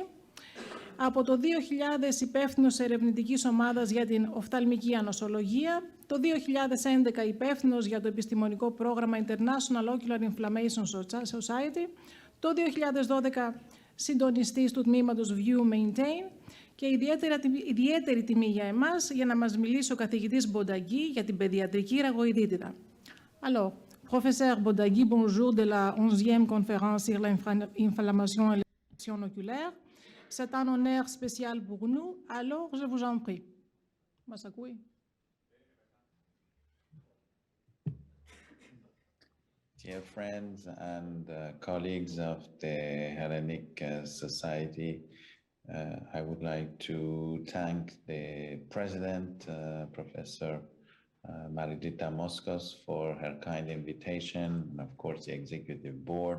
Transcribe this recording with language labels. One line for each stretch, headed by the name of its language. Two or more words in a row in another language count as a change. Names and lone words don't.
Greek: Από το 2000 υπεύθυνος ερευνητικής ομάδας για την οφθαλμική ανοσολογία, το 2011 υπεύθυνος για το επιστημονικό πρόγραμμα International Ocular Inflammation Society, το 2012 συντονιστής του τμήματος View Maintain και ιδιαίτερη τιμή για εμάς για να μας μιλήσει ο καθηγητής Bodaghi για την παιδιατρική ραγοειδίτιδα.
French: Alors, professeur Bodaghi, bonjour de la 11e conférence sur l'inflammation et l'infection oculaire. C'est un honneur spécial pour nous, alors je vous en prie.
Greek: Μας ακούει?
English: Dear friends and colleagues of the Hellenic Society, I would like to thank the President, Professor Raghoiditida Moskos, for her kind invitation, and of course the Executive Board.